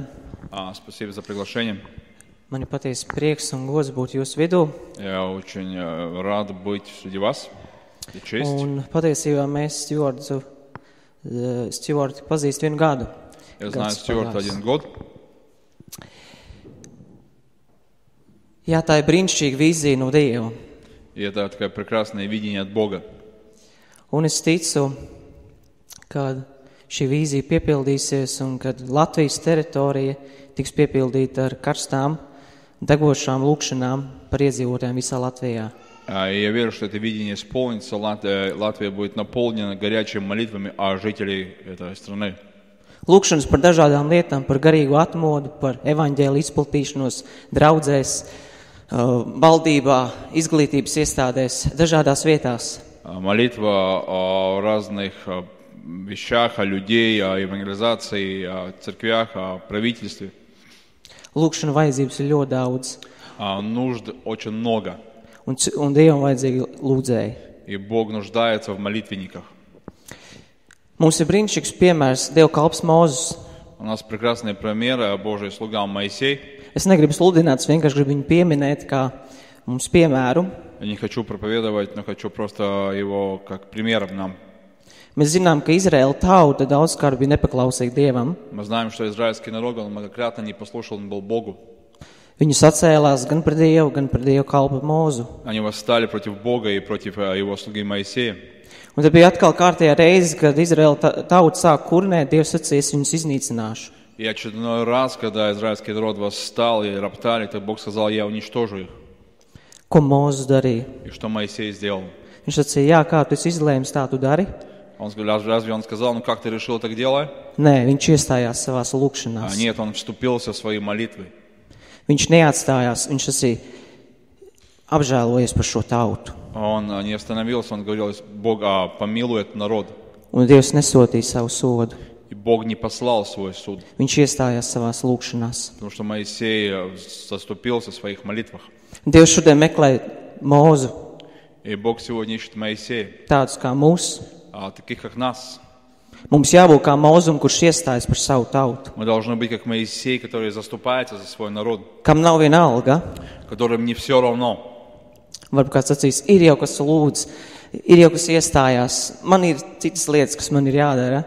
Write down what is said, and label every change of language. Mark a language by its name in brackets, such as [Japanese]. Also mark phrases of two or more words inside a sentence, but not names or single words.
[Russian] Спасибо за приглашение. [Latvian] Man ir patiesi prieks un gods būt jūsu vidū. [Russian] Я очень рад быть среди вас. И честь. [Latvian] Un patiesībā mēs Stjuartu pazīst 1 gadu. [Russian] Я знаю Стюарта 1 год. [Latvian] Jā, tā ir brīnišķīga vīzija no Dieva. [Russian] И это такое прекрасное видение от Бога. [Latvian] Un es ticu, ka šī vīzija piepildīsies un kad Latvijas teritorija tiks piepildīta ar karstām, degošām lūkšanām par iedzīvotājiem visā Latvijā. [Russian] И я верю, что это видение исполнится. Латвия будет наполнена горячими молитвами о жителей этой страны. [Latvian] Lūkšanas par dažādām lietām, par garīgu atmodu, par evaņģēlu izplatīšanos draudzēs, valdībā, izglītības iestādēs, dažādās vietās. [Russian] Молитва о разных вещах, о людей, о евангелизации, о церквях, о правительстве. [Latvian] Lūkšana vajadzības ir ļoti daudz. [Russian] Нужд очень много. [Latvian] Un Dievam vajadzīgi lūdzēji. [Russian] И Бог нуждается в молитвенниках. [Latvian] Mums ir brīnišķīgs piemērs dievkalps Mozus. [Russian] У нас прекрасный пример Божий слуга Моисей. [Latvian] Es negribu sludināt, es vienkārši gribu viņu pieminēt kā mums piemēru. [Russian] Я не хочу проповедовать, но хочу просто его как примером нам. [Latvian] Mēs zinām, ka Izraēla tauta daudzkārt bija nepaklausīga Dievam. [Russian] Мы знаем, что израильский народ, он многократно не послушал, он был Богу. [Latvian] Viņi sacēlās gan par Dievu, gan par Dievu kalpu Mozu. [Russian] Они восстали против Бога и против его слуги Моисея. [Latvian] Un tad bija atkal kārtējā reize, kad Izraēla tauta sāk kurnēt, Dievs sacīs, viņus iznīcināšu. [Russian] И очередной раз, когда израильский народ восстал и роптали, то Бог сказал, я уничтожу их. [Latvian] Ko Mozus darīja? [Russian] И что Моисей сделал? [Latvian] Viņš sacīja, jā, kā tu esi izlēmis, tā tu dari? [Russian] Он сказал, разве он сказал, ну как ты решил, так делай? [Latvian] Nē, viņš iestājās savās lūkšanās. [Russian] Нет, он вступился в своей молитвой. [Latvian] Viņš neatstājās, viņš sacīja, apžēlojies par šo tautu. [Russian] Он не остановился, он говорил, Бог помилуй этот народ. [Latvian] Un Dievs nesūtīja savu sodu. [Russian] И Бог не послал свой суд, [Latvian] Viņš iestājās savās lūkšanās. [Russian] потому что Моисей заступился в своих молитвах. [Latvian] Dievs šodien meklē Mozu, [Russian] И Бог сегодня ищет Моисея, [Latvian] tādus kā mūs. [Russian] таких как нас. [Latvian] Mums jābūt kā Mozum, kurš iestājas par savu tautu. [Russian] Мы должны быть как Моисей, который заступается за свой народ, [Latvian] Kam nav viena alga, [Russian] которым не все равно. [Latvian] varbūt kāds sacīs, ir jau kas lūdz, ir jau kas iestājās, man ir citas lietas, kas man ir jādara.